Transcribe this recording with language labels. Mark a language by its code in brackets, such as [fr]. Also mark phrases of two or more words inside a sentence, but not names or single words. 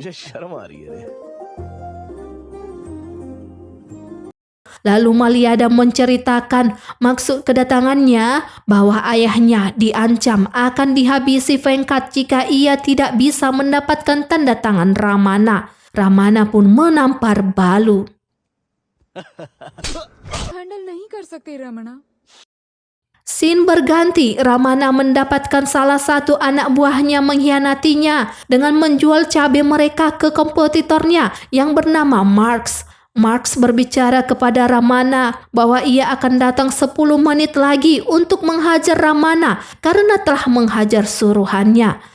[id] Lalu Malyada menceritakan maksud kedatangannya bahwa ayahnya diancam akan dihabisi Venkat jika ia tidak bisa mendapatkan tanda tangan Ramana. Ramana pun menampar Balu. [hi] हैंडल नहीं कर सकते रमना। [id] Scene berganti, Ramana mendapatkan salah satu anak buahnya mengkhianatinya dengan menjual cabai mereka ke kompetitornya yang bernama Marx. Marx berbicara kepada Ramana bahwa ia akan datang 10 menit lagi untuk menghajar Ramana karena telah menghajar suruhannya.